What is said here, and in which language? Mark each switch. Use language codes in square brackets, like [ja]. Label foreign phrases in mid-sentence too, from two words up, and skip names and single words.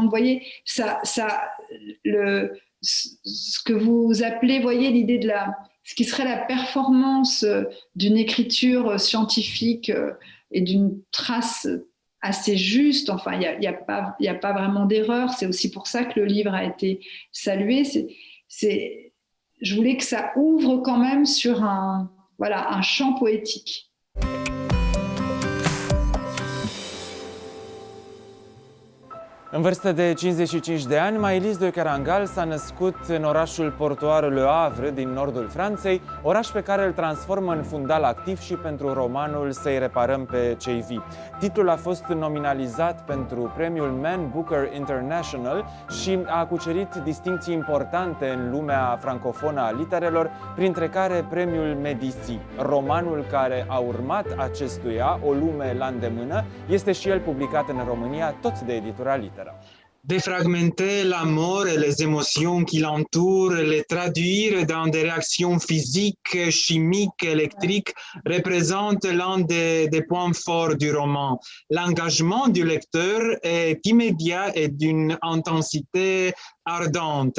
[fr] Vous voyez, ce que vous appelez, voyez, l'idée de ce qui serait la performance d'une écriture scientifique et d'une trace assez juste. Enfin, il y a pas vraiment d'erreur. C'est aussi pour ça que le livre a été salué. Je voulais que ça ouvre quand même sur un champ poétique. [ro] În vârstă de 55 de ani, Maëlys de Kerangal s-a născut în orașul portuar Le Havre din nordul Franței, oraș pe care îl transformă în fundal activ și pentru romanul Să-i reparăm pe cei vii. Titlul a fost nominalizat pentru premiul Man Booker International și a cucerit distincții importante în lumea francofonă a literelor, printre care premiul Medici. Romanul care a urmat acestuia, O lume la îndemână, este și el publicat în România, tot de editura Litera. [fr] Défragmenter la mort et les émotions qui l'entourent, les traduire dans des réactions physiques, chimiques, électriques, représente l'un des points forts du roman. L'engagement du lecteur est immédiat et d'une intensité ardente.